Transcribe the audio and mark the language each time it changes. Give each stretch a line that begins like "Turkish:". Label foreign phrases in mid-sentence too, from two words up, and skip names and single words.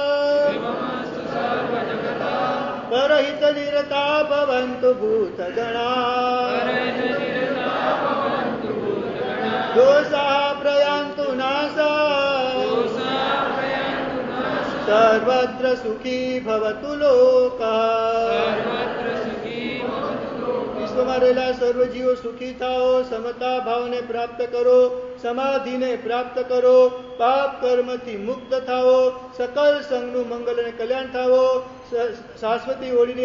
Sanskrit: परहित निरता भवन्तु भूतगणा दोषाः प्रयान्तु नाशा सर्वत्र सुखी भवतु लोकः
Gujarati: વિશ્વમાં રહેલા સર્વ જીવો સુખી થાઓ સમતા ભાવને પ્રાપ્ત કરો સમાધિને પ્રાપ્ત કરો પાપ કર્મથી મુક્ત થાઓ સકલ સંઘનું મંગલ અને કલ્યાણ થાઓ શાશ્વતી હોળીની